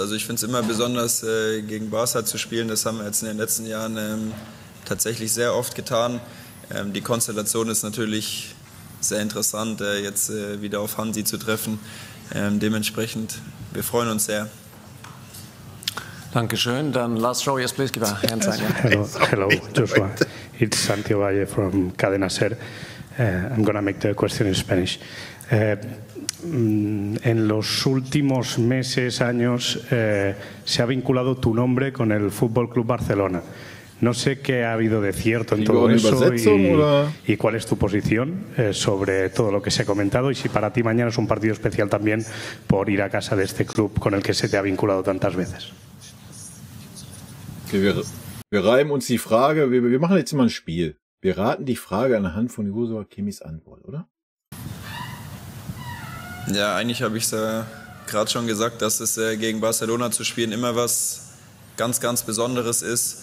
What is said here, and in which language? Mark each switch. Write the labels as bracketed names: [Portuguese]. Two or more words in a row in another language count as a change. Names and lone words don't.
[German] Also ich finde es immer besonders, gegen Barca zu spielen. Das haben wir jetzt in den letzten Jahren tatsächlich sehr oft getan. Die Konstellation ist natürlich sehr interessant, jetzt wieder auf Hansi zu treffen. Dementsprechend, wir freuen uns sehr. Dankeschön. [English] Dann last show, yes please, give a hand sign. Hello, Joshua. It's Santiago Valle from Cadena Ser. I'm going to make the question in Spanish. [Spanish] En los últimos meses, años, se ha vinculado tu nombre con el Fútbol Club Barcelona. No sé qué ha habido de cierto en todo eso y cuál es tu posición sobre todo lo que se ha comentado y si para ti mañana es un partido especial también por ir a casa de este club con el que se te ha vinculado tantas veces. [German] Okay, wir reimen uns die Frage, wir machen jetzt mal ein Spiel. Wir raten die Frage anhand von Joshua Kimmichs Antwort, oder? Ja, eigentlich habe ich es gerade schon gesagt, dass es gegen Barcelona zu spielen immer was ganz, ganz Besonderes ist.